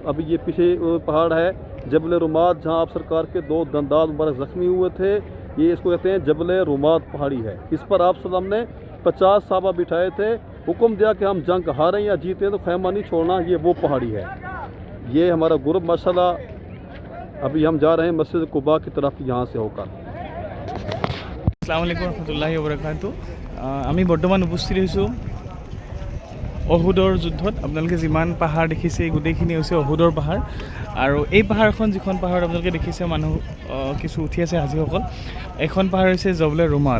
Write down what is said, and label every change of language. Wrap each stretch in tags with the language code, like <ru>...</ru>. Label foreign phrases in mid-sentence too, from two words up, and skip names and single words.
<hi>अभी ये पीछे पहाड़ है जबल रुमात, जहाँ आप सरकार के 2 दंदाल मुबारक ज़ख्मी हुए थे। ये इसको कहते हैं जबल रुमात पहाड़ी है। इस पर आप सल्लम ने 50 साहबा बिठाए थे। हुक्म दिया कि हम जंग हारें या जीतें तो खैमा नहीं छोड़ना। ये वो पहाड़ी है। ये हमारा ग्रुप माशाल्लाह। अभी हम जा रहे हैं मस्जिद कुबा की तरफ यहाँ से होकर।</hi> <ar>السلام عليكم رحمة الله وبركاته.</ar> <as>আমি বৰ্তমান উপস্থিত হৈছোঁ অহুদৰ যুদ্ধত। আপোনালোকে যিমান পাহাৰ দেখিছে এই গোটেইখিনি হৈছে অহুদৰ পাহাৰ। আৰু এই পাহাৰখন যিখন পাহাৰত আপোনালোকে দেখিছে মানুহ কিছু উঠি আছে হাজীসকল, এখন পাহাৰ হৈছে জবলে ৰুমাল।</as>